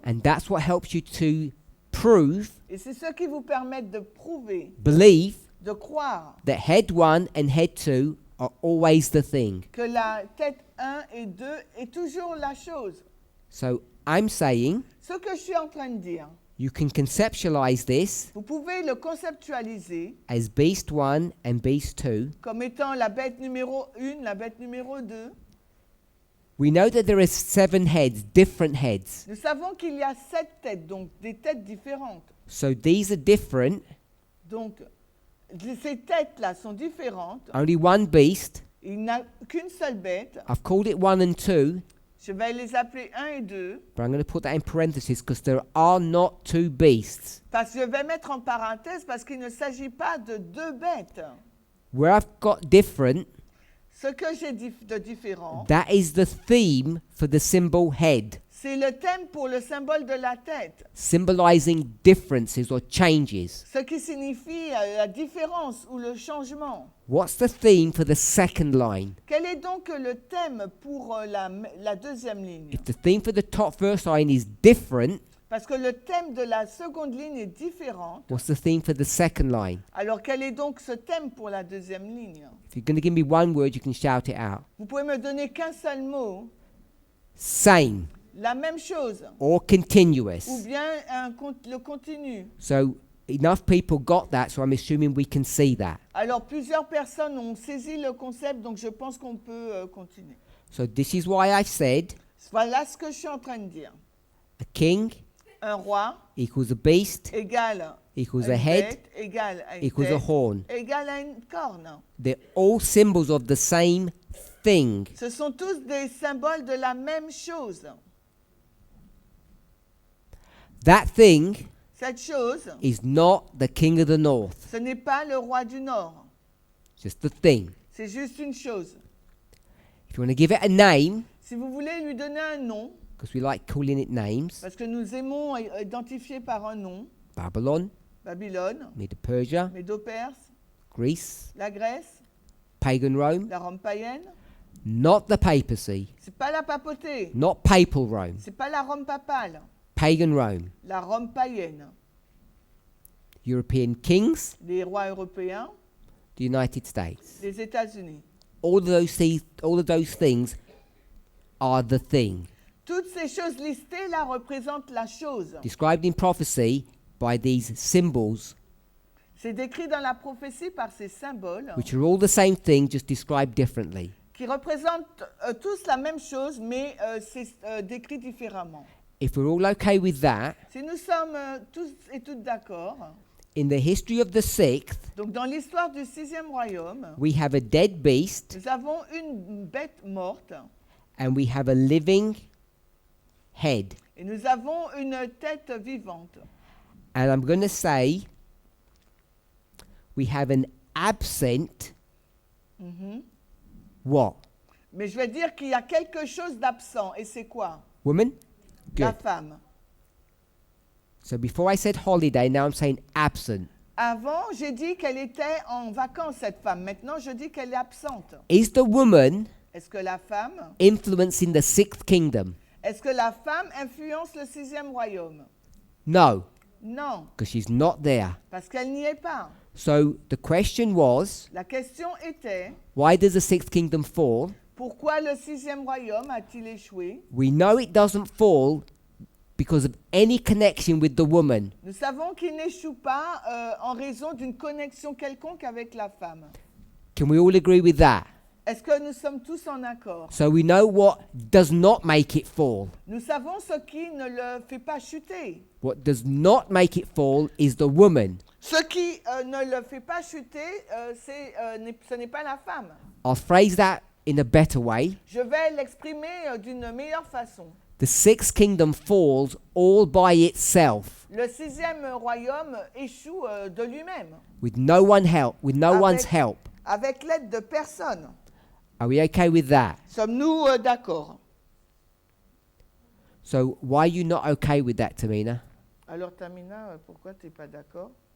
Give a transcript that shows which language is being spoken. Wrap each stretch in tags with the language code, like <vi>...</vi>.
<en>and that's what helps you to prove,</en> <fr>Et c'est ce qui vous permet de prouver,</fr> <en>believe,</en> <fr>de croire</fr> <en>that head 1 and head 2 are always the thing.</en> <fr>que la tête 1 et 2 est toujours la chose.</fr> <en>So I'm saying</en> <fr>Ce que je suis en train de dire,</fr> <en>you can conceptualize this</en> <fr>vous pouvez le conceptualiser</fr> <en>as beast 1 and beast 2.</en> <fr>comme étant la bête numéro 1, la bête numéro 2.</fr> <en>We know that there are 7 heads, different heads.</en> <fr>Nous savons qu'il y a 7 têtes, donc des têtes différentes.</fr> <en>So these are different.</en> <fr>Donc, ces têtes-là sont différentes.</fr> <en>Only one beast.</en> <fr>Il n'y a qu'une seule bête.</fr> <en>I've called it 1 and 2,</en> <fr>Je vais les appeler 1 et 2.</fr> <en>but I'm going to put that in parentheses because there are not 2 beasts.</en> <fr>Parce que je vais mettre en parenthèse parce qu'il ne s'agit pas de 2 bêtes.</fr> <en>Where I've got different,</en> <fr>Ce que j'ai de différent,</fr> <en>that is the theme for the symbol head,</en> <fr>c'est le thème pour le symbole de la tête.</fr> <en>symbolizing differences or changes.</en> <fr>Ce qui signifie la différence ou le changement.</fr> <en>What's the theme for the second line?</en> <fr>Quel est donc le thème pour la deuxième ligne?</fr> <en>If the theme for the top first line is different,</en> <fr>Parce que le thème de la seconde ligne est différent.</fr> <en>what's the theme for the second line?</en> <fr>Alors quel est donc ce thème pour la deuxième ligne?</fr> <en>If you're going to give me one word, you can shout it out.</en> <fr>Vous pouvez me donner qu'un seul mot,</fr> <en>Same</en> <fr>la même chose,</fr> <en>or continuous.</en> <fr>ou bien le continu.</fr> <en>So enough people got that, so I'm assuming we can see that.</en> <fr>Alors plusieurs personnes ont saisi le concept, donc je pense qu'on peut continuer.</fr> <en>So this is why I said</en> <fr>Voilà ce que je suis en train de dire.</fr> <en>a king</en> <fr>Un roi</fr> <en>equals a beast</en> <fr>égale</fr> <en>equals</en> <fr>une</fr> <en>a head</en> <fr>bête, égale à une</fr> <en>equals a</en> <fr>tête,</fr> <en>horn.</en> <fr>égale à une corne.</fr> <en>They're all symbols of the same thing.</en> <fr>Ce sont tous des symboles de la même chose.</fr> <en>That thing</en> <fr>Cette chose,</fr> <en>is not the king of the north,</en> <fr>ce n'est pas le roi du Nord.</fr> <en>just the thing.</en> <fr>C'est juste une chose.</fr> <en>If you want to give it a name,</en> <fr>Si vous voulez lui donner un nom,</fr> <en>because we like calling it names,</en> <fr>parce que nous aimons identifier par un nom,</fr> <en>Babylon,</en> <fr>Babylone,</fr> <en>Medo-Persia,</en> <fr>Médo-Perse,</fr> <en>Greece,</en> <fr>la Grèce,</fr> <en>pagan Rome,</en> <fr>la Rome païenne,</fr> <en>not the papacy,</en> <fr>c'est pas la papauté,</fr> <en>not papal Rome,</en> <fr>c'est pas la Rome papale,</fr> <en>pagan Rome,</en> <fr>la Rome païenne,</fr> <en>European kings,</en> <fr>les rois européens,</fr> <en>the United States.</en> <fr>les États-Unis.</fr> <en>All of those things are the thing,</en> <fr>Toutes ces choses listées là représentent la chose.</fr> <en>described in prophecy by these symbols,</en> <fr>C'est décrit dans la prophétie par ces symboles</fr> <en>which are all the same thing, just described differently.</en> <fr>qui représentent tous la même chose, mais c'est décrit différemment.</fr> <en>If we're all okay with that,</en> <fr>Si nous sommes tous et toutes d'accord,</fr> <en>in the history of the sixth,</en> <fr>donc dans l'histoire du sixième royaume,</fr> <en>we have a dead beast</en> <fr>nous avons une bête morte</fr> <en>and we have a living head.</en> <fr>et nous avons une tête vivante.</fr> <en>And I'm going to say we have an absent what?</en> <fr>Mais je vais dire qu'il y a quelque chose d'absent. Et c'est quoi?</fr> <en>Woman?</en> <fr>La</fr> <en>Good.</en> <fr>femme.</fr> <en>So before I said holiday, now I'm saying absent.</en> <fr>Avant, j'ai dit qu'elle était en vacances, cette femme. Maintenant, je dis qu'elle est absente.</fr> <en>Is the woman</en> <fr>Est-ce que la femme,</fr> <en>influencing the sixth kingdom?</en> <fr>est-ce que la femme influence le sixième royaume?</fr> <en>No.</en> <fr>Non,</fr> <en>because she's not there.</en> <fr>parce qu'elle n'y est pas.</fr> <en>So the question was,</en> <fr>La question était,</fr> <en>why does the sixth kingdom fall?</en> <fr>pourquoi le sixième royaume a-t-il échoué?</fr> <en>We know it doesn't fall because of any connection with the woman.</en> <fr>Nous savons qu'il n'échoue pas en raison d'une connexion quelconque avec la femme.</fr> <en>Can we all agree with that?</en> <fr>Est-ce que nous sommes tous en accord?</fr> <en>So we know what does not make it fall.</en> <fr>Nous savons ce qui ne le fait pas chuter.</fr> <en>What does not make it fall is the woman.</en> <fr>Ce qui ne le fait pas chuter, ce n'est pas la femme.</fr> <en>I'll phrase that in a better way.</en> <fr>Je vais l'exprimer d'une meilleure façon.</fr> <en>The sixth kingdom falls all by itself</en> <fr>Le sixième royaume échoue de lui-même,</fr> <en>with no one's help.</en> <fr>avec l'aide de personne.</fr> <en>Are we okay with that?</en> <fr>Sommes-nous d'accord?</fr> <en>So why are you not okay with that, Tamina?</en> <fr>Alors Tamina, pourquoi tu n'es pas d'accord?</fr>